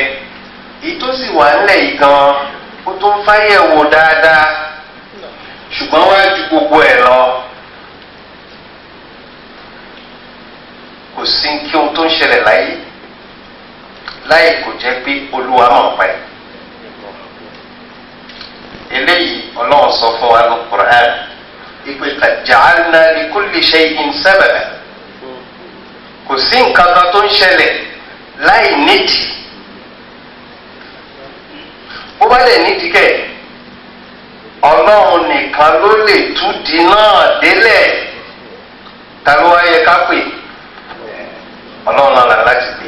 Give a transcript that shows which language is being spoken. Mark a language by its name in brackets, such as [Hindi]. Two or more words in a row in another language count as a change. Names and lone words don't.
[Yoruba] Èyí tó sì wà nílẹ̀ yìí gan-an ó tó ń fáyẹ̀wò dáadáa, ṣùgbọ́n wá ju gbogbo ẹ̀ lọ. Kò sí kí ohun tó ń ṣẹlẹ̀ láyé kò jẹ́ pé Olúwa mọ̀ pa ẹ̀. Eléyìí Ọlọ́run sọ fún wa ní Qur'an ìpè [Arabic] قد جعلنا لكل شيء سببا. [Yoruba] Kò sí nǹkan kan tó ń ṣẹlẹ̀ láì nídìí. Bó bá lè nídìí kẹ̀, Ọlọ́run nìkan ló lè túdìí náà délẹ̀. Ta ló wá yẹ ká pè? Ọlọ́run náà là láti pè.